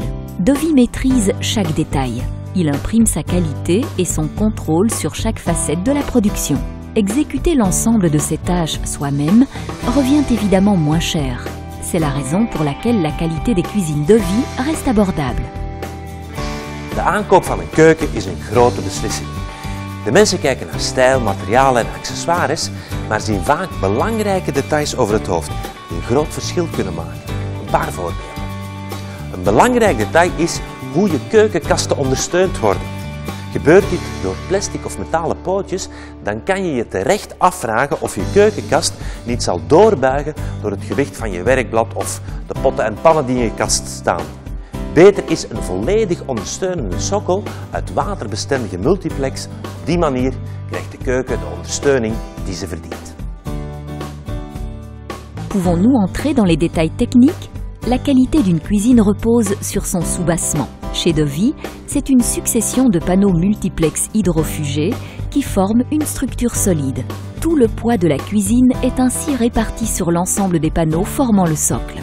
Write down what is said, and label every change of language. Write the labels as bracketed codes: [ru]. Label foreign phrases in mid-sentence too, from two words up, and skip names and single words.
[fr] Dovi maîtrise chaque détail. Il imprime sa qualité et son contrôle sur chaque facette de la production. Exécuter l'ensemble de ces tâches soi-même revient évidemment moins cher. C'est la raison pour laquelle la qualité des cuisines Dovi reste abordable. [nl] De aankoop van een keuken is een grote beslissing. De mensen kijken naar stijl, materialen en accessoires, maar zien vaak belangrijke details over het hoofd die een groot verschil kunnen maken. Een paar voorbeelden. Een belangrijk detail is hoe je keukenkasten ondersteund worden. Gebeurt dit door plastic of metalen pootjes, dan kan je je terecht afvragen of je keukenkast niet zal doorbuigen door het gewicht van je werkblad of de potten en pannen die in je kast staan. Beter is een volledig ondersteunende sokkel uit waterbestendige multiplex. Op die manier krijgt de keuken de ondersteuning die ze verdient. [fr] Pouvons-nous entrer dans les détails techniques? La qualité d'une cuisine repose sur son soubassement. Chez Dovi, c'est une succession de panneaux multiplex hydrofugés qui forment une structure solide. Tout le poids de la cuisine est ainsi réparti sur l'ensemble des panneaux formant le socle.